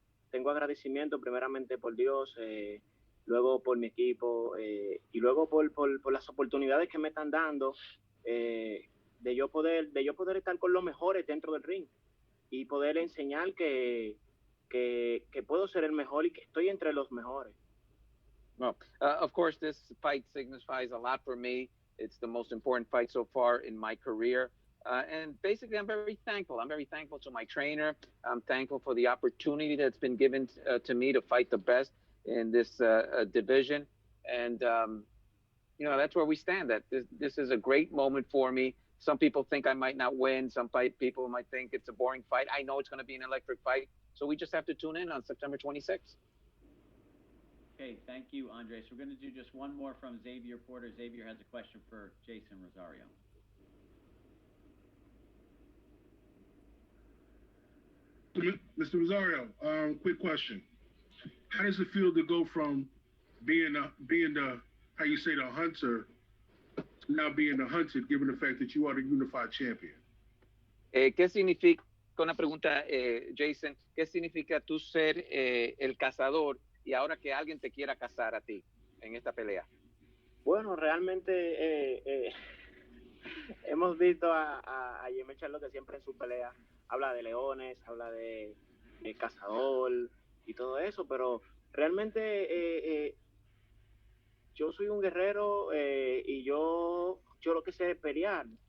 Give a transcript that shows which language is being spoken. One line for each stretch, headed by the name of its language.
Spanish: Tengo agradecimiento primeramente por Dios, luego por mi equipo y luego por las oportunidades que me están dando de yo poder estar con los mejores dentro del ring y poder enseñar que puedo ser el mejor y que estoy entre los mejores.
English: Well, of course, this fight signifies a lot for me. It's the most important fight so far in my career. And basically, I'm very thankful. I'm very thankful to my trainer. I'm thankful for the opportunity that's been given to me to fight the best in this division. And, that's where we stand. That this is a great moment for me. Some people think I might not win. Some people might think it's a boring fight. I know it's going to be an electric fight. So we just have to tune in on September 26th. Okay, thank you, Andres. We're going to do just one more from Xavier Porter. Xavier has a question for Jason Rosario. Mr. Rosario, quick question. How does it feel to go from being the how you say the hunter to now being the hunted, given the fact that you are the unified champion?
Spanish: ¿Qué significa, una pregunta, Jason, qué significa tú ser el cazador y ahora que alguien te quiera cazar a ti en esta pelea? Bueno, realmente hemos visto a Jermell Charlo que siempre en su pelea habla de leones, habla de cazador y todo eso, pero realmente yo soy un guerrero y yo lo que sé es pelear.